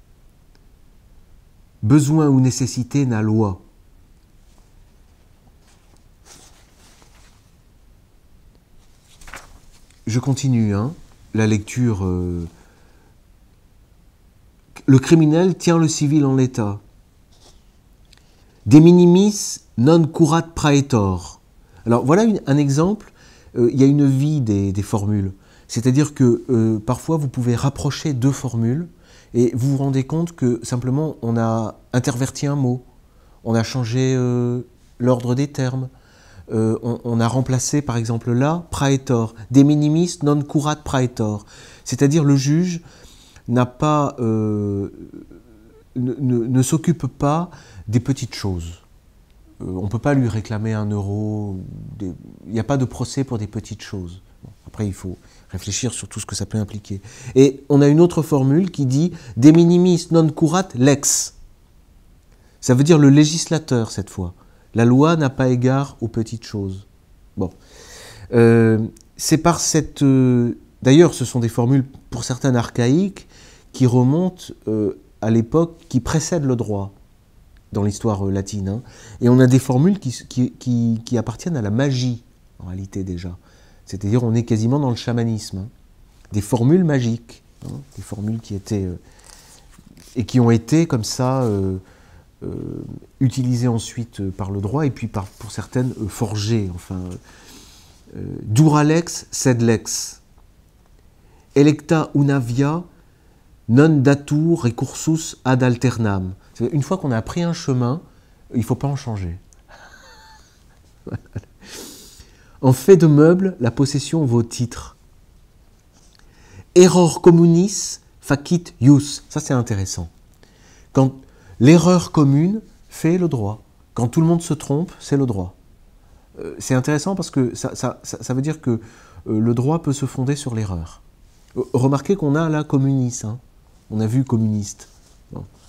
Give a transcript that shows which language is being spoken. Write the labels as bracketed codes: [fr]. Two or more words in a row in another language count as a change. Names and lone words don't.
[fr] Besoin ou nécessité n'a loi. Je continue, la lecture. Le criminel tient le civil en l'état. [la] De minimis non curat praetor. [fr] Alors voilà un exemple. Il y a une vie des formules. C'est-à-dire que parfois vous pouvez rapprocher deux formules et vous vous rendez compte que simplement on a interverti un mot, on a changé l'ordre des termes, on a remplacé par exemple là praetor, [la] de minimis non curat praetor. [fr] C'est-à-dire le juge n'a pas, ne s'occupe pas des petites choses. On ne peut pas lui réclamer 1 euro, il n'y a pas de procès pour des petites choses. Bon, après, il faut réfléchir sur tout ce que ça peut impliquer. Et on a une autre formule qui dit « [la] de minimis non curat lex ». [fr] Ça veut dire le législateur, cette fois. La loi n'a pas égard aux petites choses. Bon. C'est par cette... D'ailleurs, ce sont des formules, pour certaines archaïques, qui remontent à l'époque qui précède le droit, dans l'histoire latine. Et on a des formules qui appartiennent à la magie, en réalité, déjà. C'est-à-dire, on est quasiment dans le chamanisme. Des formules magiques, des formules qui étaient... et qui ont été, comme ça, utilisées ensuite par le droit, et puis pour certaines, forgées. Enfin, [la] duralex sed lex. Electa una via non datur recursus ad alternam. [fr] Une fois qu'on a pris un chemin, il ne faut pas en changer. En fait de meubles, la possession vaut titre. [la] Error communis facit ius. [fr] Ça, c'est intéressant. Quand l'erreur commune fait le droit. Quand tout le monde se trompe, c'est le droit. C'est intéressant parce que ça veut dire que le droit peut se fonder sur l'erreur. Remarquez qu'on a là communis. On a vu communiste. Bon.